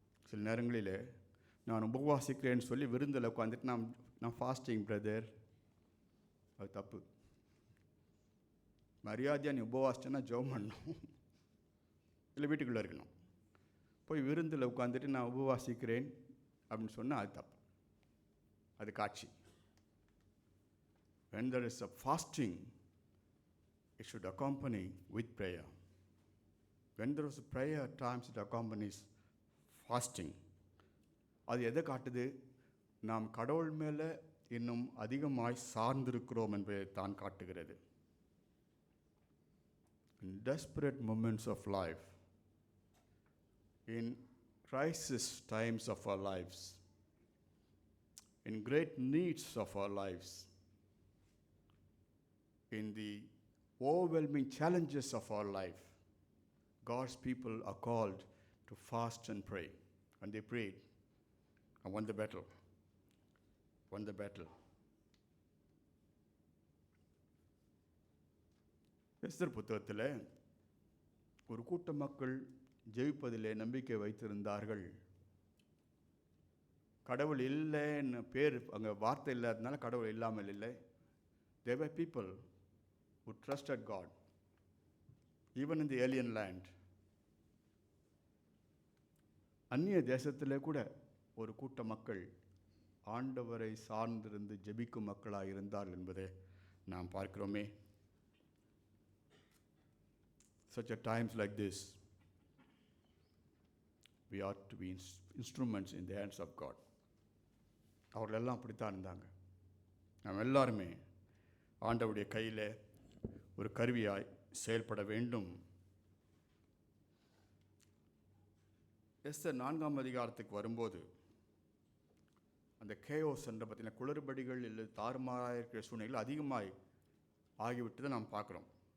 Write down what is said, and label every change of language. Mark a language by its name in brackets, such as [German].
[Tamil] சில நேரங்களில் நான் உபவாசிக்கிறேன்னு சொல்லி விருந்தில் உட்காந்துட்டு நான் [English] fasting brother, [Tamil] அது தப்பு. மரியாதையாக நீ உபவாசிச்சேன்னா ஜெபம் பண்ணணும், இல்லை வீட்டுக்குள்ளே இருக்கணும். போய் விருந்தில் உட்காந்துட்டு நான் உபவாசிக்கிறேன் அப்படின்னு சொன்னால் அது தப்பு, அது காட்சி. [English] When there is a fasting, it should accompany with prayer. When there is a prayer, at times it accompanies fasting. [Tamil] அது எதை காட்டுது? நாம் கடவுள் மேலே இன்னும் அதிகமாய் சார்ந்திருக்கிறோம் என்பதை தான் காட்டுகிறது. [English] In desperate moments of life, in crisis times of our lives, in great needs of our lives, in the overwhelming challenges of our life, God's people are called to fast and pray. And they prayed and won the battle. Won the battle. [Tamil] Esther புத்தகத்தில் ஒரு கூட்ட மக்கள் ஜெயிப்பதிலே நம்பிக்கை வைத்திருந்தார்கள். கடவுள் இல்லைன்னு பேர் அங்கே வார்த்தை இல்லாததுனால கடவுள் இல்லாமல் இல்லை. [English] There were people who trusted God, even in the alien land. [Tamil] அந்நிய தேசத்திலே கூட ஒரு கூட்ட மக்கள் ஆண்டவரை சார்ந்திருந்து ஜெபிக்கும் மக்களாக இருந்தார் என்பதை நாம் பார்க்கிறோமே. [English] Such a times like this, we ought to be instruments in the hands of God. [Tamil] அவர்கள் எல்லாம் அப்படித்தான் இருந்தாங்க. நாம் எல்லாருமே ஆண்டவருடைய கையில் ஒரு கருவியாய் செயல்பட வேண்டும். எஸ்தர் 4ஆம் அதிகாரத்துக்கு வரும்போது அந்த கேயோஸ் என்ற பார்த்தீங்கன்னா குளறுபடிகள் இல்லை தாறுமாறாக இருக்கிற சூழ்நிலைகள் அதிகமாய் ஆகிவிட்டதை நாம் பார்க்குறோம்.